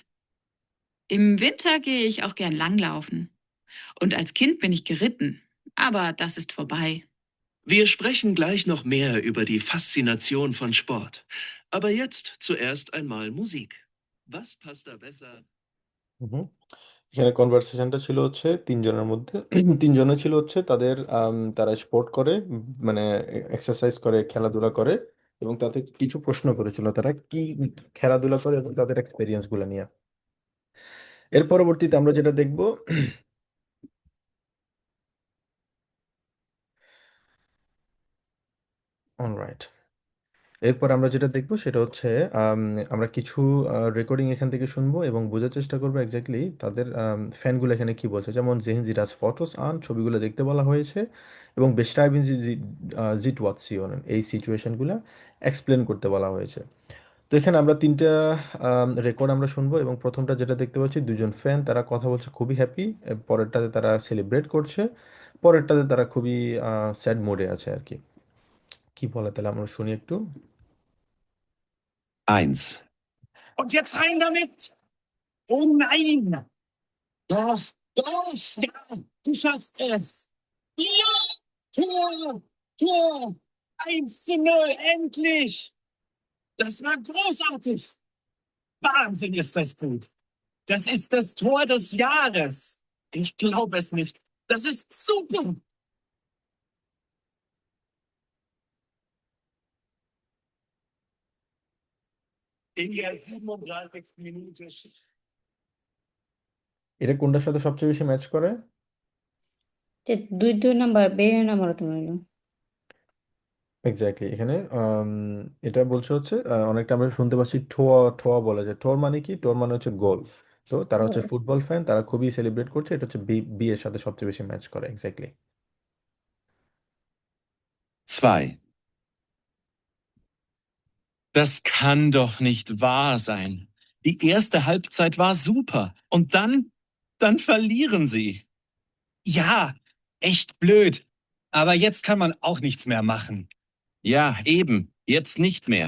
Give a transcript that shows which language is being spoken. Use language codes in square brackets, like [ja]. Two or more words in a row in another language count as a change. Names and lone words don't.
[de] Im Winter gehe ich auch gern langlaufen. Und als Kind bin ich geritten, aber das ist vorbei. Wir sprechen gleich noch mehr über die Faszination von Sport. Aber jetzt zuerst einmal Musik. Was passt da besser? হুম। [bn] এখানে কনভারসেশনটা ছিল হচ্ছে তিনজনের মধ্যে তিনজনে ছিল হচ্ছে তারা স্পোর্ট করে, মানে এক্সারসাইজ করে, খেলাধুলা করে, এবং তাতে কিছু প্রশ্ন করেছিল তারা কি খেলাধুলা করে এবং তাদের এক্সপিরিয়েন্স গুলো নিয়ে। এর পরবর্তীতে আমরা যেটা দেখব, অলরাইট, এরপর আমরা যেটা দেখব সেটা হচ্ছে আম, আমরা কিছু রেকর্ডিং এখান থেকে শুনবো এবং বোঝার চেষ্টা করবো এক্স্যাক্টলি তাদের ফ্যানগুলো এখানে কি বলছে। যেমন sehen Sie das Fotos an, ছবিগুলো দেখতে বলা হয়েছে, এবং [de] beschreiben Sie die Situationen, [bn] এই সিচুয়েশনগুলো এক্সপ্লেন করতে বলা হয়েছে। তো এখানে আমরা তিনটা রেকর্ড আমরা শুনবো, এবং প্রথমটা যেটা দেখতে পাচ্ছি, দুজন ফ্যান তারা কথা বলছে খুবই হ্যাপি, পরেরটাতে তারা সেলিব্রেট করছে, পরেরটাতে তারা খুবই [en] sad mode [bn] আছে আর কি। কি বলে তাহলে আমরা শুনি একটু। [de] 1. Und jetzt rein damit! Oh nein! Doch, doch! Ja, du schaffst es! Ja! Tor! Tor! 1:0, endlich! Das war großartig! Wahnsinn ist das gut! Das ist das Tor des Jahres! Ich glaube es nicht! Das ist super! In der 37. Minute. [bn] এটা কোনটার সাথে সবচেয়ে বেশি ম্যাচ করে? যে 2 নাম্বার বের নাম্বার তুমি হলো এক্স্যাক্টলি, এখানে এটা বলছে হচ্ছে অনেকটা আমরা শুনতে পাচ্ছি ঠোয়া ঠোয়া বলা যায়। ঠোর মানে কি? ঠোর মানে হচ্ছে গোল। তো তারা হচ্ছে [en] football fan, [bn] তারা খুবই সেলিব্রেট করছে, এটা হচ্ছে বি বি এর সাথে সবচেয়ে বেশি ম্যাচ করে এক্স্যাক্টলি। [de] 2. Das kann doch nicht wahr sein. Die erste Halbzeit war super. Und dann verlieren sie. Ja, echt blöd. Aber jetzt kann man auch nichts mehr machen. Ja, eben. Jetzt nicht mehr.